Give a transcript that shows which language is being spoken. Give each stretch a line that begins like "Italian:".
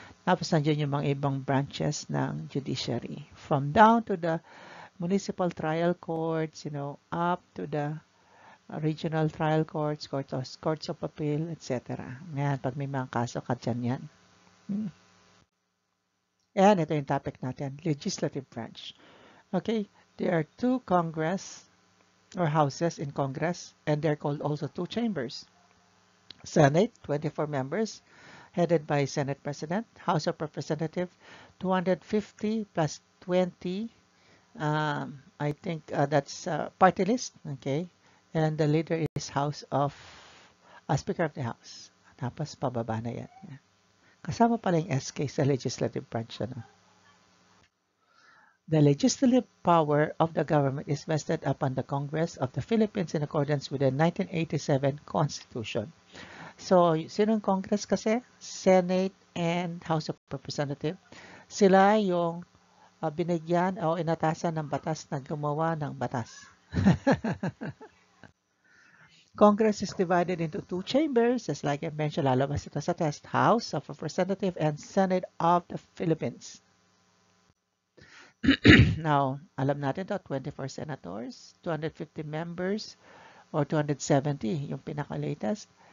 Filipino: Tapos nandiyan yung mga ibang branches ng judiciary.
English: From down to the municipal trial courts, up to the regional trial courts, courts of appeal, etc.
Filipino: Ngayon, pag may mga kaso ka dyan yan. And ito yung topic natin, legislative branch.
English: Okay, there are two Congress or houses in Congress, and they're called also two chambers. Senate, 24 members, headed by Senate President. House of Representatives, 250 plus 20. I think that's party list. Okay. And the leader is Speaker of the House.
Filipino: Tapos pababa na yan. Kasama pala yung SK sa legislative branch.
English: The legislative power of the government is vested upon the Congress of the Philippines in accordance with the 1987 Constitution. So,
Filipino: sinong Congress kasi?
English: Senate and House of Representatives.
Filipino: Sila yung binigyan o inatasan ng batas na gumawa ng batas.
English: Congress is divided into two chambers, just like I mentioned,
Filipino: lalabas ito sa test,
English: House of Representatives and Senate of the Philippines.
Filipino: Now, alam natin to, 24 senators, 250 members, or 270, yung pinaka-latest.